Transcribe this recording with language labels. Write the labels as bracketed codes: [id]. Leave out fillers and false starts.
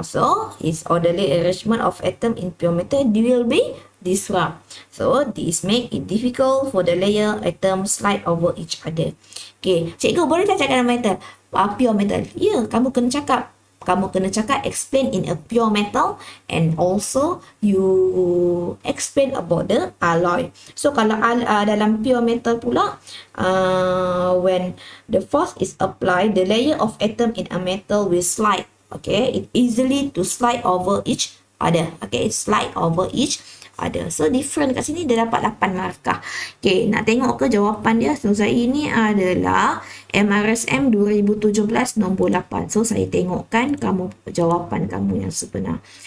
[en] So, its orderly arrangement of atom in pure metal will be disrupt. So, this make it difficult for the layer atom slide over each other. [ms] Okay, cikgu boleh tak cakap dalam metal? Pure metal. Ya, kamu kena cakap. Kamu kena cakap [en] explain in a pure metal and also you explain about the alloy. So [ms] kalau dalam pure metal pula, [en] when the force is applied, the layer of atom in a metal will slide. Okay, it easily to slide over each other. Okay, slide over each other. [ms] So different kat sini dia dapat 8 markah. Okay, nak tengok ke jawapan dia? So saya ini adalah MRSM 2017 nombor 8. So saya tengokkan kamu jawapan kamu yang sebenar.